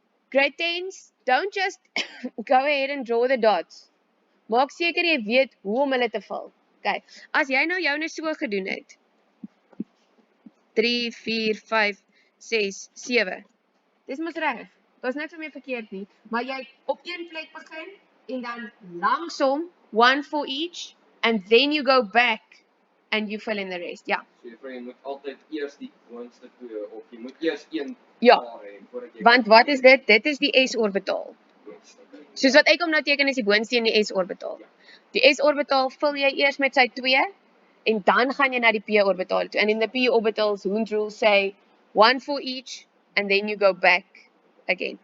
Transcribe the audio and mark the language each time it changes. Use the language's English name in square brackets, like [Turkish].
[English] Grade 10s, don't just go ahead and draw the dots. [Afrikaans] Maak seker jy weet hoe om hulle te vul. Okay. As jy nou joune so gedoen het. 3 4 5 6 7. Dis mos reg. Daar's niks om mee verkeerd nie, maar jy op een plek begin en dan langsom, [English] one for each, and then you go back and you fill in the rest. [Afrikaans] Ja. So jy moet altyd eers die boonste 2 of jy moet eers een Ja. hê voordat jy. Want wat is dit? Dit is die s-orbitaal. Soos wat ek hom nou teken is die boonste en die s-orbitaal. Die s-orbitaal vul jy eers met sy 2 en dan gaan jy na die p-orbitaal toe. [English] And in the p-orbitals, Hund's rule say one for each and then you go back again.